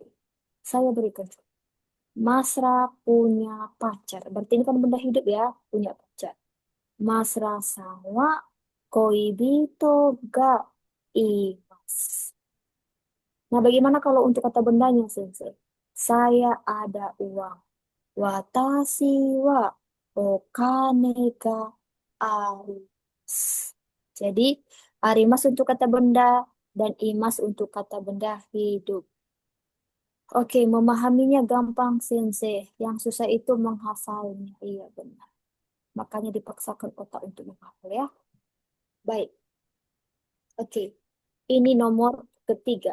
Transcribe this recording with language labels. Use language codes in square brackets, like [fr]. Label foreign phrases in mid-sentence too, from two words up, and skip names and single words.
[id] Saya berikan contoh. Masra punya pacar. Berarti ini kan benda hidup ya, punya pacar. Masra sama [ja] 恋人がいます. [id] Nah, bagaimana kalau untuk kata bendanya, Sensei? Saya ada uang. [ja] 私はお金があります. [id] Jadi, arimas untuk kata benda dan imas untuk kata benda hidup. Oke, memahaminya gampang, Sensei. Yang susah itu menghafalnya. Iya, benar. Makanya dipaksakan otak untuk menghafal ya. Baik, oke. Ini nomor ketiga.